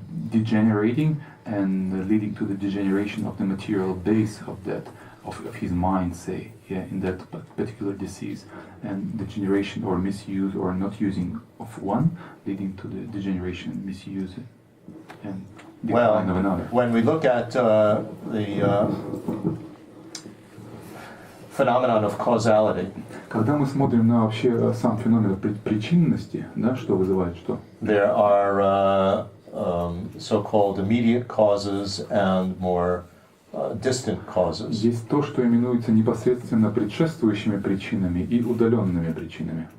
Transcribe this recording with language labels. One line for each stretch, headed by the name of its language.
English: degenerating and leading to the degeneration of the material base of that of his mind, say, in that particular disease, and degeneration or misuse or not using of one, leading to the degeneration and misuse and decline of another. When we look at the phenomenon of causality,
Russian: когда мы смотрим на вообще сам феномен причинности, да, что вызывает что?
English: There are so-called immediate causes and more distant causes.
Russian: Есть то, что именуется непосредственно предшествующими причинами и удаленными причинами.